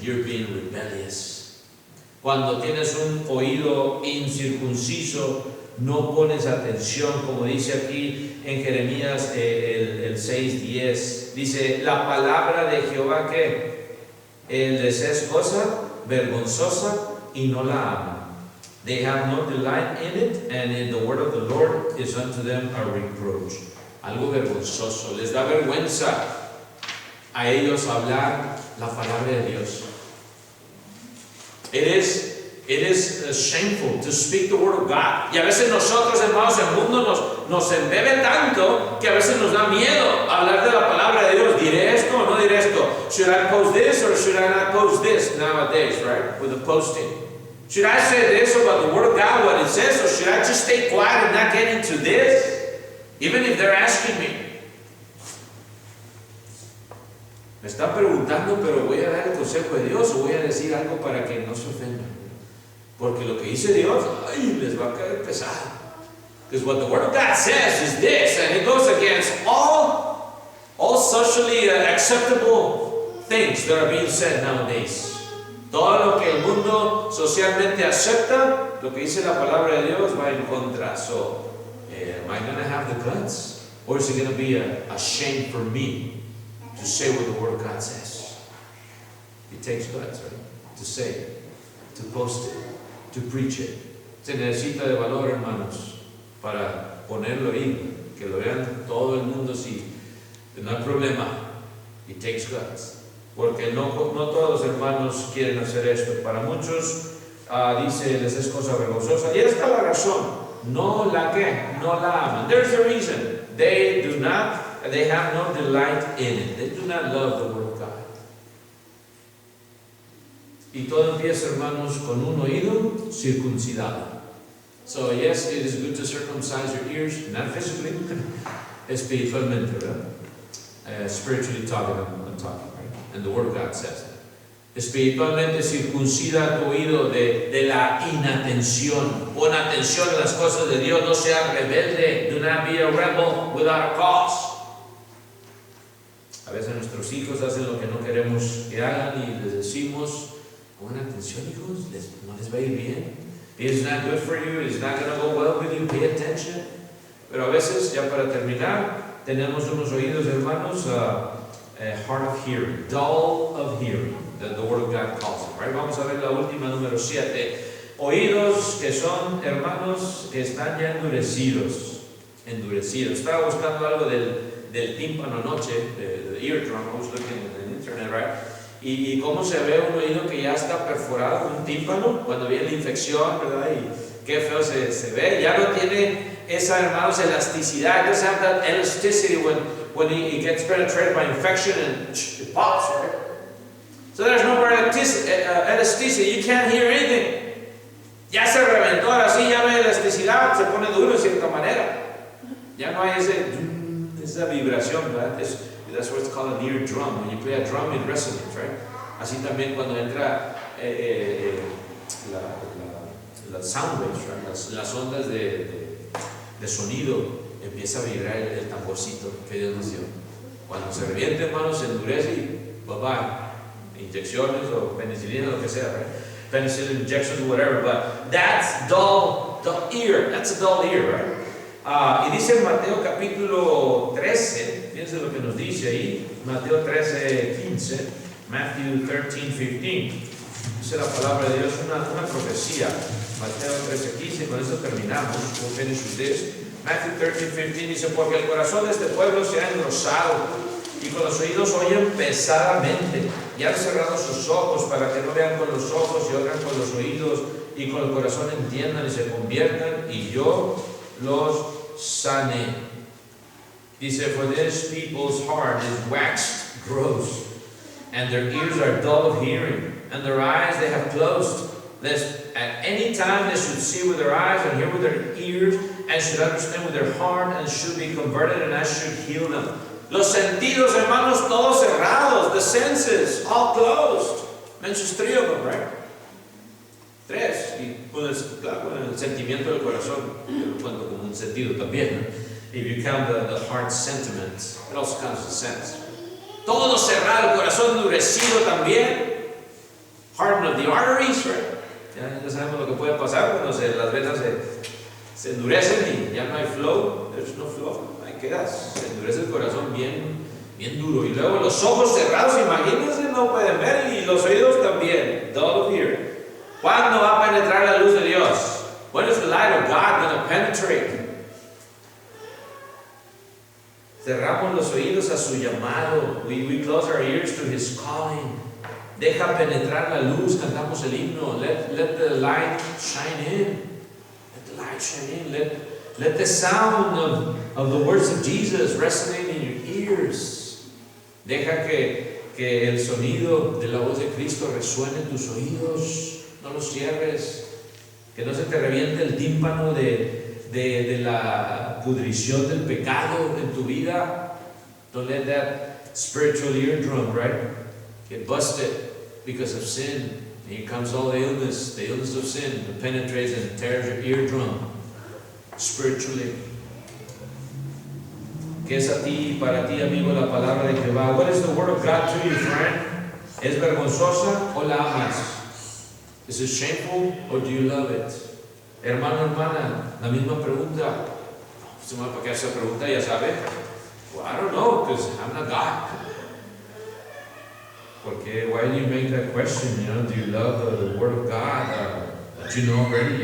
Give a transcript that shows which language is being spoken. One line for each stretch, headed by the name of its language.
English: You're being rebellious.
Spanish: Cuando tienes un oído incircunciso, no pones atención, como dice aquí en Jeremías el 6:10. Dice, la palabra de Jehová, ¿qué? Les es cosa vergonzosa y no la aman.
English: They have no delight in it, and in the word of the Lord is unto them a reproach.
Spanish: Algo vergonzoso. Les da vergüenza a ellos hablar la palabra de Dios.
English: It is shameful to speak the word of God.
Spanish: Y a veces nosotros, hermanos, el mundo nos embebe tanto que a veces nos da miedo hablar de la palabra de Dios. ¿Diré esto o no diré esto?
English: Should I post this or should I not post this nowadays, right? With the posting. Should I say this about the word of God, what it says, or should I just stay quiet and not get into this? Even if they're asking me.
Spanish: Me están preguntando, pero voy a dar el consejo de Dios o voy a decir algo para que no se ofendan. Porque lo que dice Dios, ay, les va a caer pesado.
English: Because what the Word of God says is this, and it goes against all socially acceptable things that are being said nowadays.
Spanish: Todo lo que el mundo socialmente acepta, lo que dice la palabra de Dios va en contra.
English: So, am I going to have the guts? Or is it going to be a shame for me to say what the Word of God says? It takes guts, right? To say it, to post it, to preach it.
Spanish: Se necesita de valor, hermanos, para ponerlo ahí, que lo vean todo el mundo, sí. No hay problema.
English: It takes guts.
Spanish: Porque no todos los hermanos quieren hacer esto. Para muchos, dice, les es cosa vergonzosa. Y esta es la razón. No la aman.
English: There's a reason. They have no delight in it. They do not love the Word of God.
Spanish: Y todo empieza, hermanos, con un oído circuncidado.
English: So yes, it is good to circumcise your ears, not physically,
Spanish: espiritualmente, ¿verdad?
English: Spiritually talking, I'm talking. And the Word of God says that.
Spanish: Espiritualmente circuncida tu oído de la inatención. Pon atención a las cosas de Dios, no seas rebelde.
English: Do not be a rebel without a cause.
Spanish: A veces nuestros hijos hacen lo que no queremos que hagan y les decimos, pongan atención, hijos, no les va a ir bien.
English: It's not good for you, it's not going to go well with you, pay attention.
Spanish: Pero a veces, ya para terminar, tenemos unos oídos, hermanos,
English: hard of hearing, dull of hearing, that the Word of God calls it, right?
Spanish: Vamos a ver la última, número 7. Oídos que son, hermanos, que están ya endurecidos. Estaba buscando algo del tímpano anoche,
English: the eardrum, I was looking on the internet, right?
Spanish: Y cómo se ve un oído que ya está perforado, un tímpano, cuando viene la infección, ¿verdad? Y qué feo se ve, ya no tiene esa, hermanos, elasticidad.
English: It doesn't have that elasticity when it gets penetrated by infection and it pops, right? So there's no more elasticity. You can't hear anything.
Spanish: Ya se reventó, ahora sí ya no hay elasticidad, se pone duro de cierta manera. Ya no hay esa vibración, ¿verdad?
English: That's what it's called an eardrum. When you play a drum, it resonates, right?
Spanish: Así también cuando entra las
English: sound waves, right?
Spanish: Las ondas de sonido, empieza a vibrar el tamborcito que Dios nos dio. Cuando se reviente, hermanos, se endurece y bye-bye. Inyecciones o penicilina, lo que sea, right?
English: Penicillin injections, whatever, but that's dull ear. That's a dull ear, right?
Spanish: Y dice en Mateo capítulo 13, fíjense lo que nos dice ahí, Mateo 13, 15, Matthew 13, 15. Dice la palabra de Dios, una profecía. Mateo 13, 15, con eso terminamos.
English: We'll finish with this.
Spanish: Matthew 13, 15 dice, porque el corazón de este pueblo se ha engrosado y con los oídos oyen pesadamente y han cerrado sus ojos para que no vean con los ojos y oigan con los oídos y con el corazón entiendan y se conviertan y yo los sane.
English: Dice, for this people's heart is waxed gross, and their ears are dull of hearing, and their eyes they have closed, lest at any time they should see with their eyes and hear with their ears, and should understand with their heart, and should be converted, and I should heal them.
Spanish: Los sentidos, hermanos, todos cerrados,
English: the senses all closed. Mentions 3 of them, right? 3. Y
Spanish: claro, con el sentimiento del corazón, yo lo cuento como un sentido también, ¿no?
English: If you count the heart sentiment, it also counts the sense.
Spanish: Todo cerrado, el corazón endurecido también.
English: Harden of the arteries, right?
Spanish: Ya sabemos lo que puede pasar cuando las venas se endurecen y ya no hay flow.
English: There's no flow.
Spanish: Ahí quedas. Se endurece el corazón bien duro. Y luego los ojos cerrados, imagínense, no pueden ver. Y los oídos también.
English: Dull of hearing.
Spanish: ¿Cuándo va a penetrar la luz de Dios?
English: When is the light of God going to penetrate?
Spanish: Cerramos los oídos a su llamado.
English: We close our ears to His calling.
Spanish: Deja penetrar la luz. Cantamos el himno.
English: Let the light shine in. Let the light shine in. Let the sound of the words of Jesus resonate in your ears.
Spanish: Deja que el sonido de la voz de Cristo resuene en tus oídos. No los cierres. Que no se te reviente el tímpano de la pudrición del pecado en tu vida.
English: Don't let that spiritual eardrum, right, get busted because of sin. And here comes all the illness of sin that penetrates and tears your eardrum spiritually.
Spanish: ¿Qué es a ti, para ti, amigo, la palabra de Jehová?
English: What is the word of God to you, friend?
Spanish: ¿Es vergonzosa o la amas?
English: Is it shameful or do you love it?
Spanish: Hermano, hermana, la misma pregunta. ¿Para qué hace pregunta? Ya sabe.
English: Well, I don't know, because I'm not God. Porque why do you make that question? You know, do you love the Word of God that you know already?